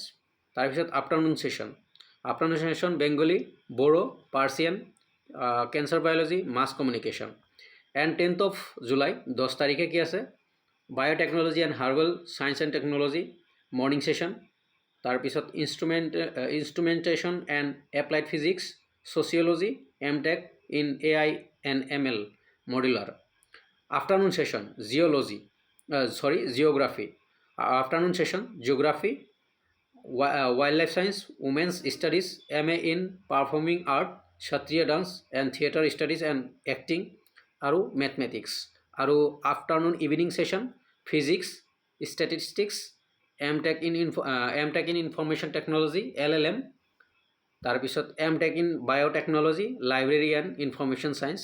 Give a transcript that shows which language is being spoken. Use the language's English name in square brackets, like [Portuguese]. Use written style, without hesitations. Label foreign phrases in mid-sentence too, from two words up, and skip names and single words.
[English] তাৰপিছত afternoon session Bengali, Bodo, Persian, cancer biology, mass communication। and 10th of July [Assamese] 10 তাৰিখে কি আছে? [English] biotechnology and herbal science and technology morning session. তাৰপিছত instrumentation and applied physics, sociology, MTech in AI and ML modular। afternoon session geography. afternoon session geography, wild life science, women's studies, MA in performing art, Sattriya dance and theatre studies and acting আৰু mathematics। আৰু afternoon evening session physics, statistics, MTech in information technology LLM। তাৰপিছত MTech in biotechnology, library and information science।